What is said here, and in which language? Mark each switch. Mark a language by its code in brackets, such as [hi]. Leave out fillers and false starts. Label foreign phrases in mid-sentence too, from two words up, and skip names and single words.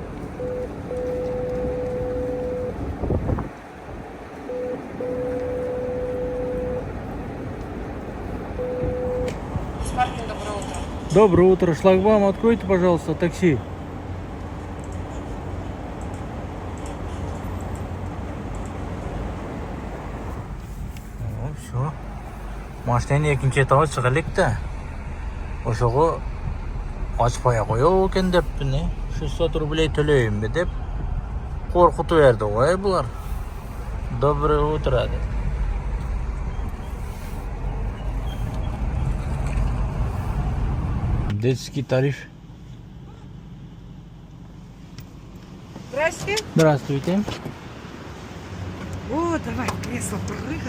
[ru] Доброе утро. Шлагбаум откройте, пожалуйста, такси. Все. [ky] Машинаны экинчи этабы чыга элек да. Ошого ачпай коёбу экен деппин, 600 рублей төлөйүнбү деп коркутуп берди ғой булар. [ru] Доброе утро. Детский тариф. Здравствуйте. Здравствуйте. О, давай в кресло прыгай.